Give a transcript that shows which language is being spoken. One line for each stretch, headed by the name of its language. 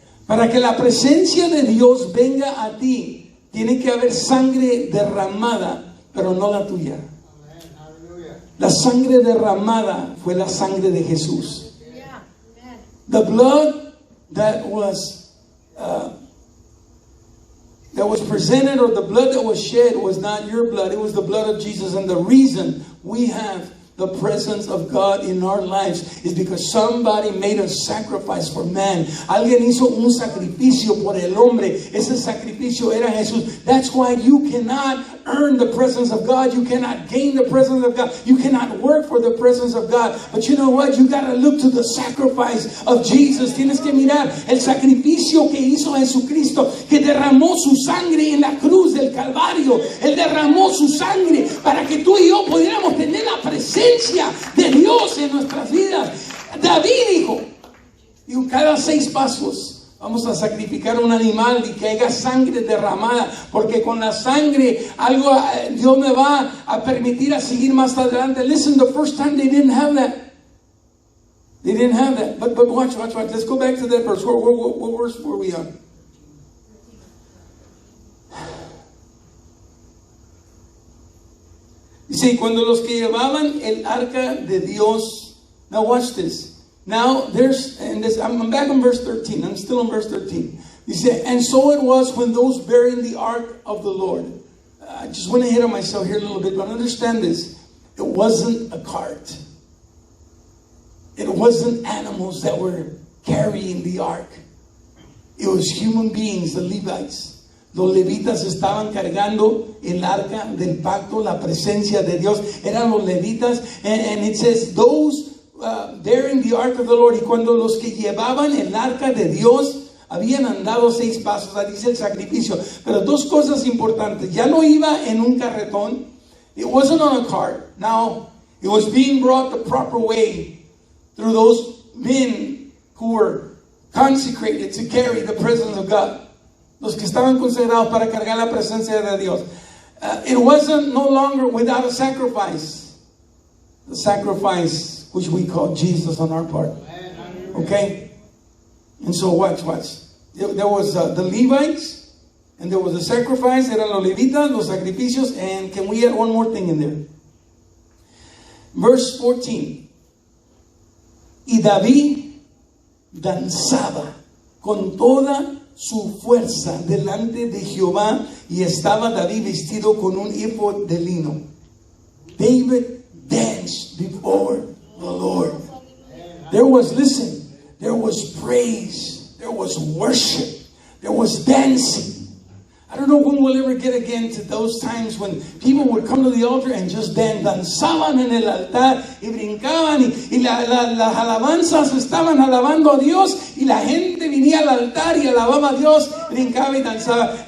Spanish: Para que la presencia de Dios venga a ti, tiene que haber sangre derramada, pero no la tuya. La sangre derramada fue la sangre de Jesús.
English: The blood that was presented, or the blood that was shed, was not your blood. It was the blood of Jesus. And the reason we have the presence of God in our lives is because somebody made a sacrifice for man.
Spanish: Alguien hizo un sacrificio por el hombre. Ese sacrificio era Jesús.
English: That's why you cannot earn the presence of God. You cannot gain the presence of God. You cannot work for the presence of God. But you know what? You got to look to the sacrifice of Jesus.
Spanish: Tienes que mirar el sacrificio que hizo Jesucristo, que derramó su sangre en la cruz del Calvario. Él derramó su sangre para que tú y yo pudiéramos tener la presencia de Dios en nuestras vidas. David dijo, y cada 6 pasos vamos a sacrificar un animal y que haya sangre derramada, porque con la sangre algo Dios me va a permitir a seguir más adelante.
English: Listen, the first time they didn't have that. They didn't have that. But watch. Let's go back to that verse. What verse were we on?
Spanish: Dice, cuando los que llevaban el arca de Dios.
English: Now watch this. Now I'm back on verse 13. I'm still on verse 13. Dice, and so it was when those bearing the ark of the Lord. I just went ahead of myself here a little bit, but understand this. It wasn't a cart. It wasn't animals that were carrying the ark. It was human beings, the Levites.
Spanish: Los levitas estaban cargando el arca del pacto, la presencia de Dios. Eran los levitas.
English: And it says, those bearing the ark of the Lord.
Spanish: Y cuando los que llevaban el arca de Dios habían andado 6 pasos, ahí dice el sacrificio. Pero 2 cosas importantes. Ya no iba en un carretón.
English: It wasn't on a cart. Now, it was being brought the proper way through those men who were consecrated to carry the presence of God.
Spanish: Los que estaban consagrados para cargar la presencia de Dios.
English: It wasn't no longer without a sacrifice. The sacrifice which we call Jesus on our part. Okay? And so watch. There was the Levites, and there was a sacrifice.
Spanish: Eran los levitas, los sacrificios.
English: And can we add one more thing in there? Verse 14.
Spanish: Y David danzaba con toda su fuerza delante de Jehová, y estaba David vestido con un ephod de lino.
English: David danced before the Lord. There was praise, there was worship, there was dancing. I don't know when we'll ever get again to those times when people would come to the altar and just
Spanish: danzaban en el altar y brincaban y las alabanzas estaban alabando a Dios y la gente venía al altar y alababa a Dios, brincaba y danzaba.